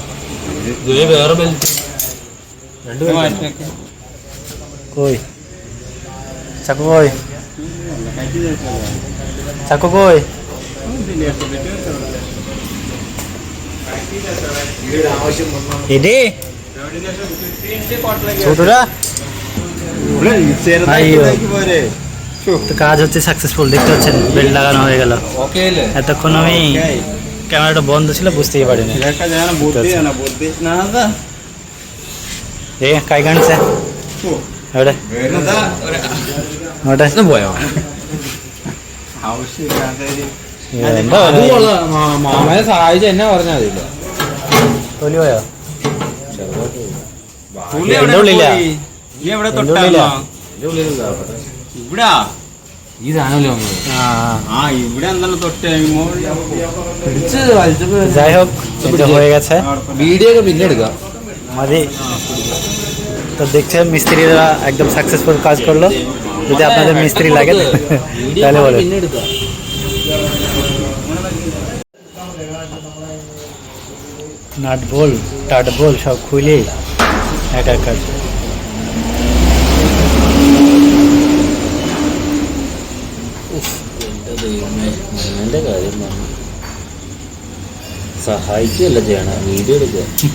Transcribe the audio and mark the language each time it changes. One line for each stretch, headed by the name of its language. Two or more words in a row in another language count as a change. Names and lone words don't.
Bangla: কই চাকু, কই ছোটরা তো কাজ হচ্ছে সাকসেসফুল। দেখতে পাচ্ছেন বেল্ট লাগানো হয়ে গেল। এতক্ষণ আমি ক্যামেরাটা বন্ধ ছিল, বুঝতেই পারিনি।
Malayalam: കൈ കാണിച്ചേ എവിടെ? മാമനെ സഹായിച്ച എന്നെ പറഞ്ഞാൽ മതിയില്ല. തൊലി പോയോ?
Bangla: যাই হোক হয়ে গেছে,
Malayalam: ভিডিও പിന്നെ എടുക്കാം মതി।
Bangla: তো দেখছেন মিস্ত্রিরা একদম সাকসেসফুল কাজ করলো। যদি আপনাদের মিস্ত্রি লাগে তাহলে বলে। নাট বল টাট বল সব খুলে এক কাজ।
Malayalam: സഹായിക്കുകയല്ല ചെയ്യണം, വീഡിയോ എടുക്കുക.